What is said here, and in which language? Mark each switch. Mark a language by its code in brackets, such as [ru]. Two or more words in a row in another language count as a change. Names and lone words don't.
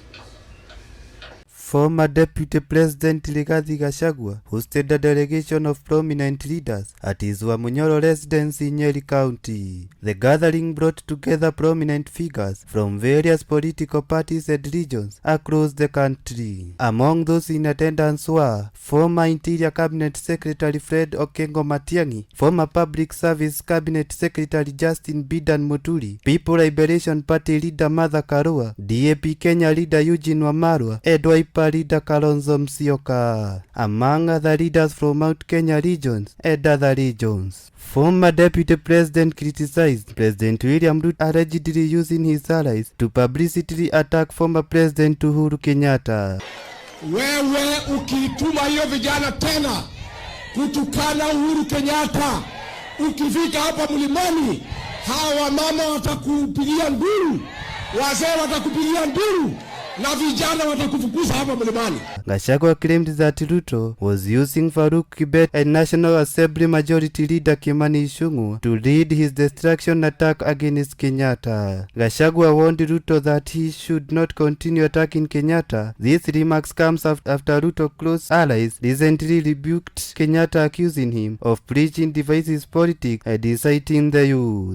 [en] Former Deputy President Rigathi Gachagua hosted a delegation of prominent leaders at his Wamunyoro residence in Nyeri County. The gathering brought together prominent figures from various political parties and regions across the country. Among those in attendance were former Interior Cabinet Secretary Fred Okengo Matiang'i, former Public Service Cabinet Secretary Justin Bidan Muturi, People Liberation Party leader Martha Karua, DAP Kenya leader Eugene Wamalwa, and Wiper leader Kalonzo Musyoka, among other leaders from Mount Kenya regions and other regions. Former Deputy President criticized President William Ruto allegedly using his allies to publicly attack former President Uhuru Kenyatta. [sw] Wewe ukituma hiyo vijana tena kutukana Uhuru Kenyatta, ukifika hapa mlimani, hawa mama watakupigia nduru, wazee watakupigia nduru, na vijana watakufukuza hapa mlimani. [en] Gachagua claimed that Ruto was using Faruk Kibet and National Assembly Majority Leader Kimani Ichung'wah to lead his destruction attack against Kenyatta. Gachagua warned Ruto that he should not continue attacking Kenyatta. These remarks comes after Ruto close allies recently rebuked Kenyatta, accusing him of preaching divisive politics and inciting the youth.